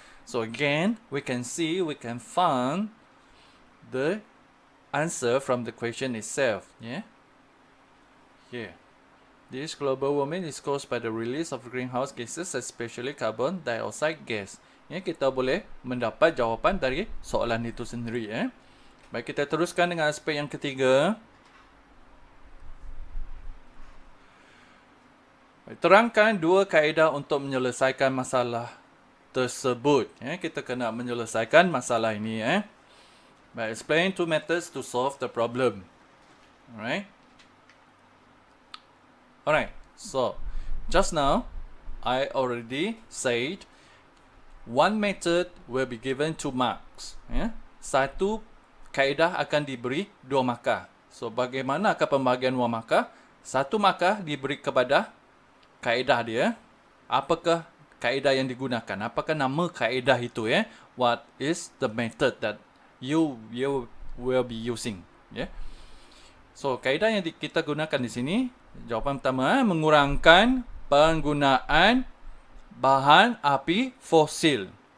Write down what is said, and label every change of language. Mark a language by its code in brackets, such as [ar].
[en] So again, we can find the answer from the question itself. Yeah. Here. This global warming is caused by the release of greenhouse gases, especially carbon dioxide gas. [ms] Ya, kita boleh mendapat jawapan dari soalan itu sendiri. Baik, kita teruskan dengan aspek yang ketiga. Terangkan dua kaedah untuk menyelesaikan masalah tersebut. Kita kena menyelesaikan masalah ini. [en] Baik, explain two methods to solve the problem. Alright. Alright, so just now I already said one method will be given 2 marks. [ms] Satu kaedah akan diberi 2 markah. So bagaimanakah pembahagian 2 markah? 1 markah diberi kepada kaedah dia. Apakah kaedah yang digunakan? Apakah nama kaedah itu? [en] What is the method that you will be using? [ms] So kaedah yang kita gunakan di sini, jawapan pertama, mengurangkan penggunaan bahan api fosil.